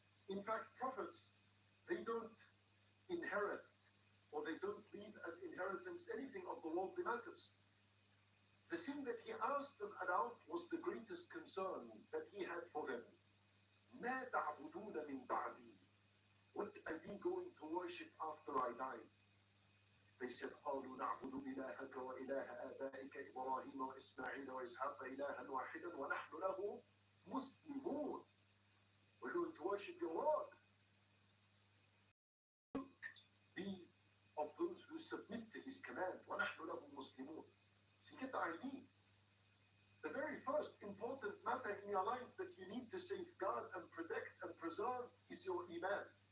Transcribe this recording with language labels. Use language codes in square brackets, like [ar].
[en] In fact, prophets, they don't inherit or they don't leave as inheritance anything of the worldly matters. The thing that he asked them about was the greatest concern that he had for them. [ar] مَا تَعْبُدُونَ مِنْ بَعْدِي. [en] What are we going to worship after I die? They said, [ar] قالوا نعبد إلهك وإله آبائك إبراهيم وإسماعيل وإسحاق إلها واحدا ونحن له مسلمون. [en] We're going to worship your Lord. Be of those who submit to his command. [ar] وَنَحْنُ لَهُ مُسْلِمُونَ. [en] So you get the idea. The very first important matter in your life that you need to safeguard and protect and preserve is your iman.